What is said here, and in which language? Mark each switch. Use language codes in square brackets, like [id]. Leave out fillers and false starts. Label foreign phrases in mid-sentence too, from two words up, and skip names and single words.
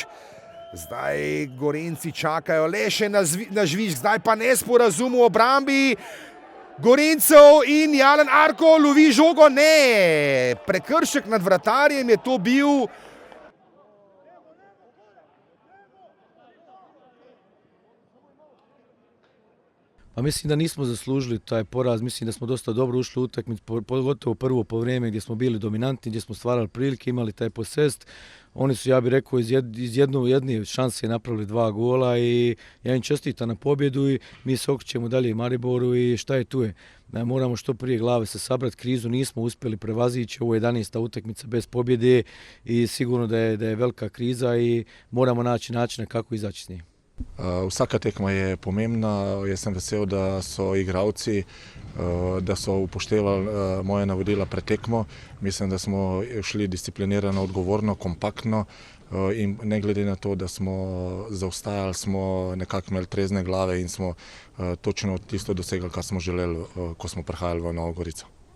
[sl] Zdaj Gorenjci čakajo le še na žvižg, zdaj pa nesporazum v obrambi Gorenjcev in Alen Arko lovi žogo. Ne, prekršek nad vratarjem je to bil. [bs] Pa mislim da nismo zaslužili taj poraz, mislim da smo dosta dobro ušli u utakmicu, pogotovo prvo poluvreme gdje smo bili dominantni, gdje smo stvarali prilike, imali taj posest. Oni su, ja bih rekao, iz jedne šanse napravili 2 gola i ja im čestitam na pobjedu i mi se okrećemo dalje i Mariboru i šta je tu je. Moramo što prije glave se sabrati, krizu nismo uspjeli prevazići, ovo je 11. utakmica bez pobjede i sigurno da je velika kriza i moramo naći načina kako izaći s njim. [sl] Vsaka tekma je pomembna, jaz sem vesel, da so igralci, da so upoštevali moje navodila pred tekmo. Mislim, da smo šli disciplinirano, odgovorno, kompaktno in ne glede na to, da smo zaostajali, smo nekako imeli trezne glave in smo točno tisto dosegli, kar smo želeli, ko smo prihajali v Novo Gorico.